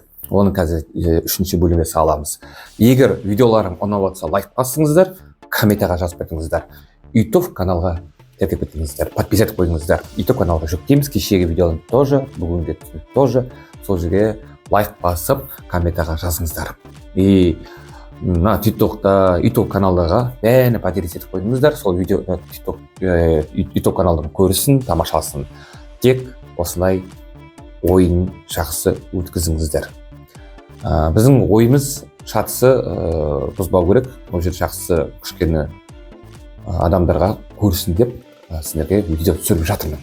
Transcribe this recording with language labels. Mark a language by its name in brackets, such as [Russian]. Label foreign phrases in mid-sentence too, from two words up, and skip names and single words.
[Kazakh] Оны қазір 3-ші бөлімге саламыз. Егер видеоларым ұнап жатса, лайк басыңыздар, комментарийға жазып кетіңіздер. YouTube каналға тіркеп кетіңіздер, подписать қойыңыздар. YouTube каналға жүктейміз, кешегі видеоны тоже, бүгінгі тоже. Сол жерге лайк басып, комментарийға жазыңыздар. [Russian] И на [Kazakh] YouTube каналдарға бәріне подписать қойыңыздар. Сол видео YouTube каналдың көрсін, тамашасын. Тек осылай ойын жақсы өткізіңіздер. Біздің ойымыз шатысы бұзбау керек. Ол жер жақсы күшкені адамдарға көрсін деп сіздерге видео түсіріп жатырмын.